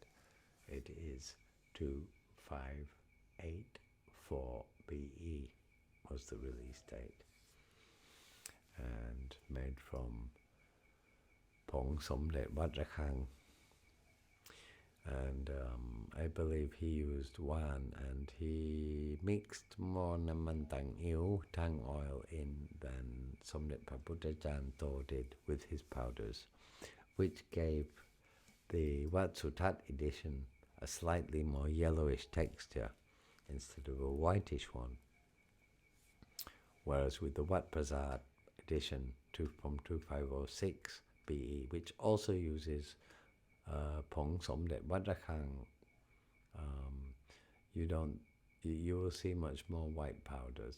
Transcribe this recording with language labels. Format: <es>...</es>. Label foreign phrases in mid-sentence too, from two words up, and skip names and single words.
<en>It is 2584 BE was the release date, and made from Pong Somdej Wat Rakhang. And I believe he used wan, and he mixed more namantang iu tang oil in than Somdej Paputachan Toh did with his powders, which gave the Wat Sutat edition a slightly more yellowish texture instead of a whitish one. Whereas with the Wat Prasad edition from 2506 BE, which also uses Pong Somdej Wat Rakhang, you will see much more white powders.</en>